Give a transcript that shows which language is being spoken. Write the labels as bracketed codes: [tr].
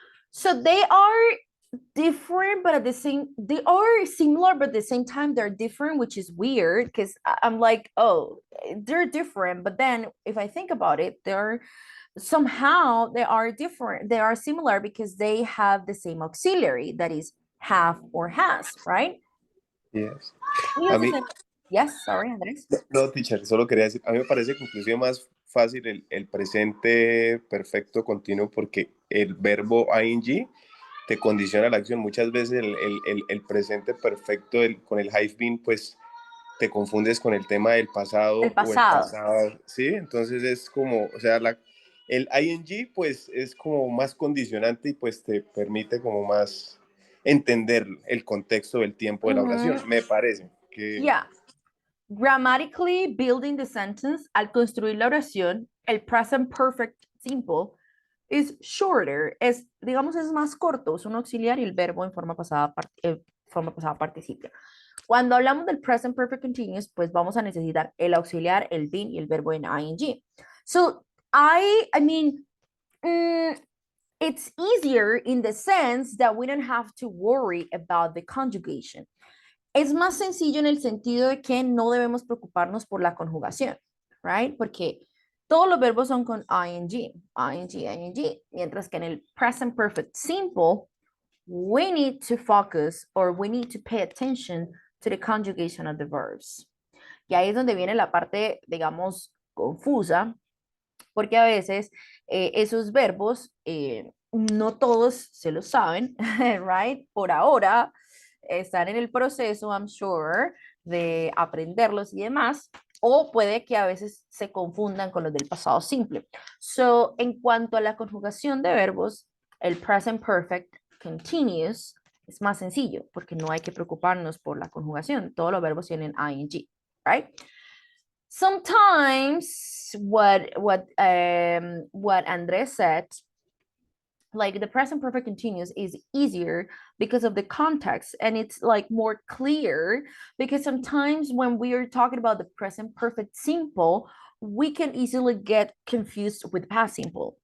[en] So they are different, but at the same, they are similar, but at the same time they're different, which is weird because I'm like, oh, they're different. But then if I think about it, they're somehow they are different. They are similar because they have the same auxiliary, that is have or has, right? Yes. We A have the [es] mí, [en] same. Yes, sorry, Andrés. [es] no, teacher, solo quería decir, a mí me parece que inclusive más fácil el presente perfecto continuo porque el verbo ing te condiciona la acción. Muchas veces el presente perfecto con el have been, pues te confundes con el tema del pasado o el pasado. pasado, ¿sí? Entonces es como, o sea, el ing pues es como más condicionante y pues te permite como más entender el contexto del tiempo de la oración, me parece. Que... [en] Yeah. Grammatically building the sentence, [es] al construir la oración, el present perfect simple [en] is shorter, [es] es, digamos, es más corto, es un auxiliar y el verbo en forma pasada participio. Cuando hablamos del present perfect continuous, pues vamos a necesitar el auxiliar, el been y el verbo en ing. [en] So, I mean, it's easier in the sense that we don't have to worry about the conjugation. [es] Es más sencillo en el sentido de que no debemos preocuparnos por la conjugación, right? Porque todos los verbos son con ing, mientras que en el [en] present perfect simple, we need to focus or we need to pay attention to the conjugation of the verbs. [es] Y ahí es donde viene la parte, digamos, confusa, porque a veces esos verbos no todos se los saben, right? Por ahora están en el proceso, [en] I'm sure, [es] de aprenderlos y demás, o puede que a veces se confundan con los del pasado simple. So, en cuanto a la conjugación de verbos, el present perfect continuous es más sencillo porque no hay que preocuparnos por la conjugación. Todos los verbos tienen ing, right? [en] Sometimes what Andres said, like the present perfect continuous is easier because of the context, and it's like more clear because sometimes when we are talking about the present perfect simple, we can easily get confused with past simple.